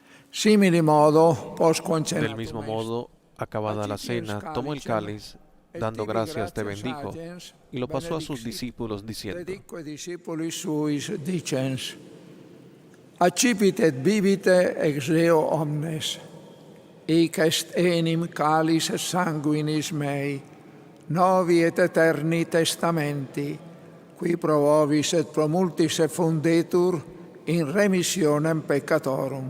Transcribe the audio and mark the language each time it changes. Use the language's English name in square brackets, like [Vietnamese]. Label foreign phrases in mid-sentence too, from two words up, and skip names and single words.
[Latin] Simili modo, post [Spanish] Del mismo modo, acabada la cena, tomó el cáliz, dando gracias, te bendijo, y lo pasó a sus discípulos, diciendo: [Latin] Accipit et bibite ex leo omnes, hic est enim calis sanguinis mei, novi et eterni testamenti, qui pro vobis et pro multis effundetur in remissionem peccatorum.